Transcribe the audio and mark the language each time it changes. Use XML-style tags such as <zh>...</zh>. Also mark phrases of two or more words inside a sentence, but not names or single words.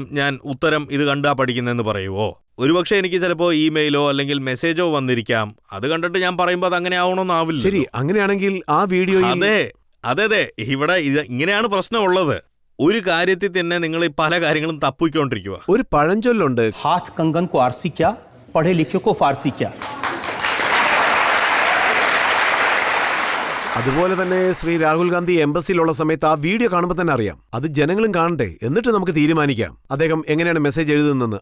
<ml>ഞാൻ ഉത്തരം ഇത് കണ്ടാ പഠിക്കുന്നെന്ന് പറയുവോ? ഒരുപക്ഷെ എനിക്ക് ചിലപ്പോൾ ഇമെയിലോ അല്ലെങ്കിൽ മെസ്സേജോ വന്നിരിക്കാം. അത് കണ്ടിട്ട് ഞാൻ പറയുമ്പോൾ അത് അങ്ങനെ ആവണമെന്നാവില്ല. ശരി, അങ്ങനെയാണെങ്കിൽ ആ വീഡിയോ അതെ ഇവിടെ ഇങ്ങനെയാണ് പ്രശ്നമുള്ളത്. ഒരു കാര്യത്തിൽ തന്നെ നിങ്ങൾ ഈ പല കാര്യങ്ങളും തപ്പിക്കൊണ്ടിരിക്കുക. ഒരു പഴഞ്ചൊല്ലുണ്ട്,</ml> <hi>हाथ कंगन को आरसी क्या, पढ़े लिखे को फारसी क्या.</hi> <ml>അതുപോലെ തന്നെ ശ്രീ രാഹുൽ ഗാന്ധി എംബസിയിലുള്ള സമയത്ത് ആ വീഡിയോ കാണുമ്പോൾ തന്നെ അറിയാം. അത് ജനങ്ങളും കാണണ്ടേ, എന്നിട്ട് നമുക്ക് തീരുമാനിക്കാം അദ്ദേഹം എങ്ങനെയാണ് മെസ്സേജ് എഴുതുന്നതെന്ന്.</ml>